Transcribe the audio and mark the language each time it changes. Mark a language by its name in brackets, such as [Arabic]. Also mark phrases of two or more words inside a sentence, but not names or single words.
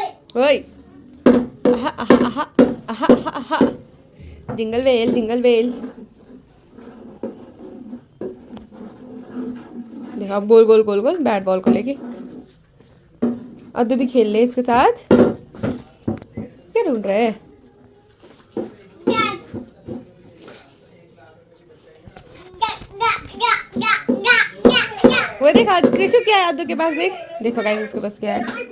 [English] ओए आहा आहा आहा आहा आहा आहा jingle bell jingle bell. [Hindi] देखो अब गोल गोल गोल गोल [English] bat ball [Hindi] को लेके अद्दू भी खेल ले इसके साथ। क्या ढूंढ रहे हैं? वो देखा कृषु क्या है अद्दू के पास, देख देखो गाइस इसके पास क्या है।